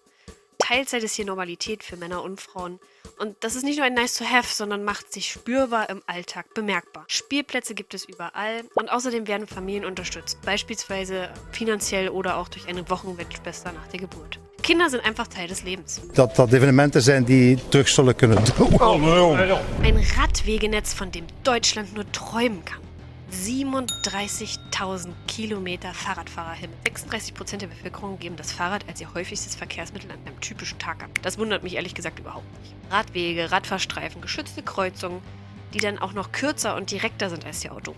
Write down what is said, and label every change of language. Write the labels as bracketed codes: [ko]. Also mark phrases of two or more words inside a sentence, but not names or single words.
[de] Teilzeit ist hier Normalität für Männer und Frauen. Und das ist nicht nur ein Nice-to-have, sondern macht sich spürbar im Alltag bemerkbar. Spielplätze gibt es überall und außerdem werden Familien unterstützt, beispielsweise finanziell oder auch durch eine Wochenbettschwester nach der Geburt. Kinder sind einfach Teil des Lebens. [nl] Dat evenementen zijn die terug zullen kunnen doen. [de] Ein Radwegenetz, von dem Deutschland nur träumen kann. 37.000 Kilometer Fahrradfahrerhimmel. 36% der Bevölkerung geben das Fahrrad als ihr häufigstes Verkehrsmittel an einem typischen Tag an. Das wundert mich ehrlich gesagt überhaupt nicht. Radwege, Radfahrstreifen, geschützte Kreuzungen, die dann auch noch kürzer und direkter sind als die Autorouten.